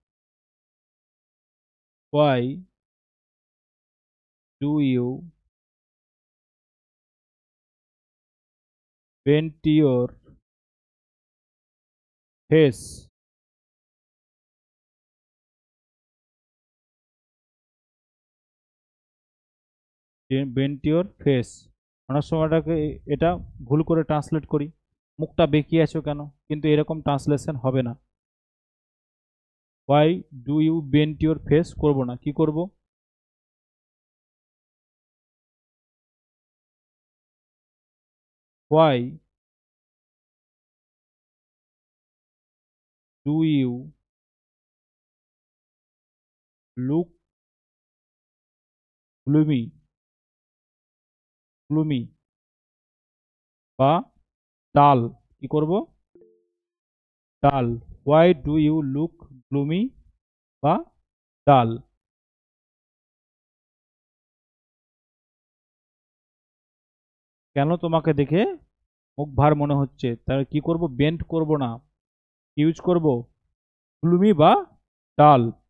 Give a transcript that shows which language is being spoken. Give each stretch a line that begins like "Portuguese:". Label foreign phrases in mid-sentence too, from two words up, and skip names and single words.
English: why do you bend your face? bend your face,
Bangla: অনেক সময়টাকে এটা ভুল করে ট্রান্সলেট করি, মুখটা বেঁকিয়ে আছো কেন, কিন্তু এরকম ট্রান্সলেশন হবে না।
English: why do you bend your face
Bangla: করব না, কি করব?
English: why do you look gloomy, gloomy বা ডাল,
Bangla: কি করব?
English: ডাল। why do you look gloomy বা ডাল।
Bangla: কেন তোমাকে দেখে মুখ ভার মনে হচ্ছে, তাহলে কি করব? বেন্ড করব না, ইউজ করব গ্লুমি বা ডাল।